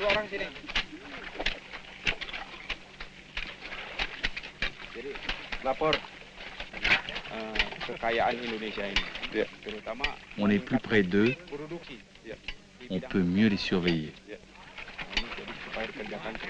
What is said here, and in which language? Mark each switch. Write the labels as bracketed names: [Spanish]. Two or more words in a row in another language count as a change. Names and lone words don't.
[Indonesian] Jadi lapor kekayaan Indonesia ini, terutama [French] On est plus près d'eux, [Indonesian] produksi. Ya. [French] on peut mieux les surveiller. [Indonesian] Ya. Ini jadi supaya dikerjakan terus.